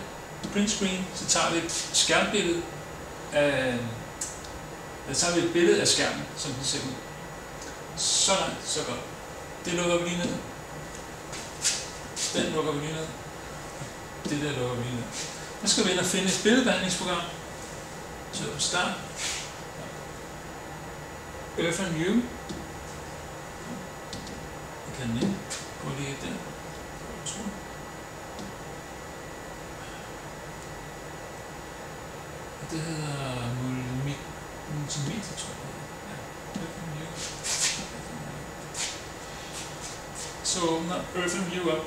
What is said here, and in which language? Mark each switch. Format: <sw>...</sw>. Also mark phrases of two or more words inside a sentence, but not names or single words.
<en>Print screen,</en> <da>så tager vi et skærmbillede af... Så tager vi et billede af skærmen, som den ser ud. Så langt, så godt. Det lukker vi lige ned. Den lukker vi lige ned. Det der lukker vi lige ned. Nu skal vi ind og finde et billedbehandlingsprogram. Så på start. Earth and View. Jeg kan den ikke. Gå lige der. Det hedder multimeter, tror jeg. Ja, Earth and View. Så åbner Earth and View op.</da>